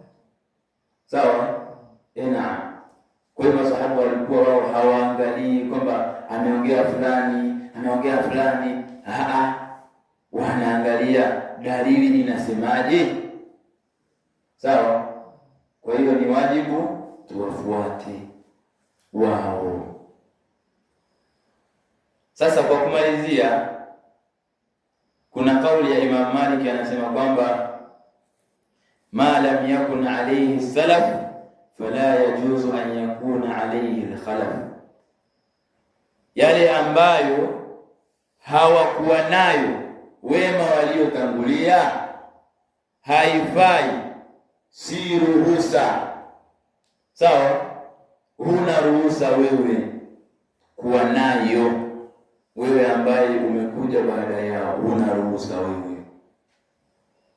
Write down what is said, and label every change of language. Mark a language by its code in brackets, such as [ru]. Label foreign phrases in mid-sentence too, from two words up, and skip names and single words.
[sw] Kwa hiyo masahaba walikuwa wao hawaangalii kwamba ameongea fulani, wanaangalia dalili inasemaje. Sawa. Kwa hiyo ni wajibu tuwafuate wao. Sasa kwa kumalizia, kuna kauli ya Imam Malik anasema kwamba [ar] ما لم يكن عليه السلف فلا يجوز أن يكون عليه الخلف, [sw] yale ambayo hawakuwa nayo wema waliotangulia haifai, si ruhusa. Sawa, huna ruhusa wewe kuwa nayo, wewe ambaye umekuja baada yao, huna ruhusa wewe.